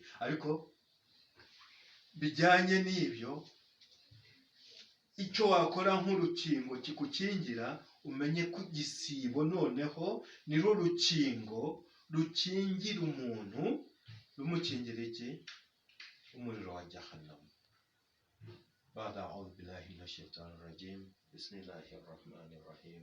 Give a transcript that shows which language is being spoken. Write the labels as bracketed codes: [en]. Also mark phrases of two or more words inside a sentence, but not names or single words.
[rw] Ariko bijyanye n'ibyo, icyo wakora nk'urukingo kikukingira, umenye ko igisibo noneho niro rukingo rukingira umuntu, rumukingira iki? Umuriro wa Jahannam. [ar] أعوذ بالله من الشيطان الرجيم. بسم الله الرحمن الرحيم.